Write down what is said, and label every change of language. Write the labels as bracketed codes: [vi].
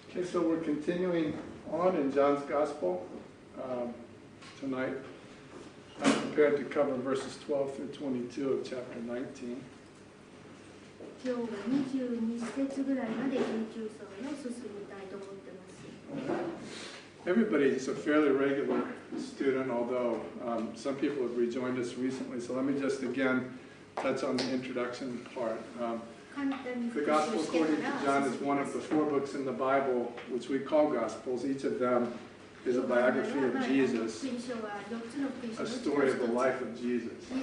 [en] Okay, so we're continuing on in John's Gospel tonight. I'm prepared to cover verses 12 through 22 of chapter 19. [ja] 今日は22節ぐらいまで19章を進みたいと思ってます。 [en] Everybody is a fairly regular student, although some people have rejoined us recently. So let me just again touch on the introduction part. The Gospel according to John is one of the 4 books in the Bible, which we call Gospels. Each of them is a biography of Jesus, a story of the life of Jesus.